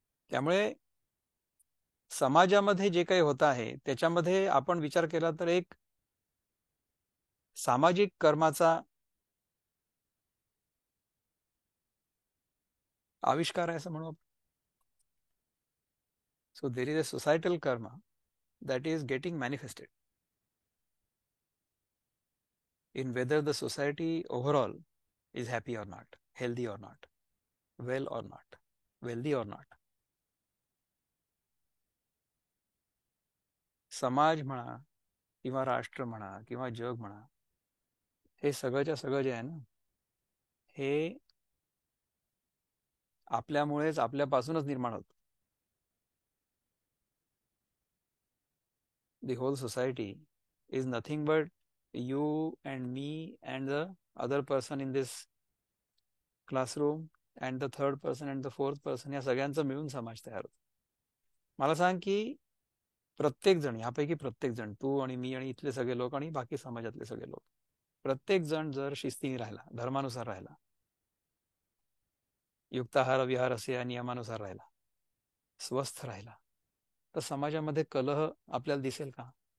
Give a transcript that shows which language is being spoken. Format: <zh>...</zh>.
<mr>त्यामुळे समाजामध्ये जे काही होत आहे त्याच्यामध्ये आपण विचार केला तर एक सामाजिक कर्माचा आविष्कार आहे असं म्हणू आपण.</mr> <en>So there is a societal karma that is getting manifested in whether the society overall is happy or not, healthy or not, well or not, wealthy or not.</en> <mr>समाज म्हणा किंवा राष्ट्र म्हणा किंवा जग म्हणा, हे सगळंच्या सगळं जे आहे ना, हे आपल्यामुळेच, आपल्यापासूनच निर्माण होतं.</mr> <en>The whole society is nothing but you and me and the other person in this classroom and the third person and the fourth person,</en> <mr>या सगळ्यांचं मिळून समाज तयार होतो. मला सांग की प्रत्येक जण, यापैकी प्रत्येक जण, तू आणि मी आणि इथले सगळे लोक आणि बाकी समाजातले सगळे लोक, प्रत्येक जण जर शिस्तीने राहिला, धर्मानुसार राहिला, युक्ताहार विहार असे या नियमानुसार राहिला, स्वस्थ राहिला, तर समाजामध्ये कलह आपल्याला दिसेल का?</mr>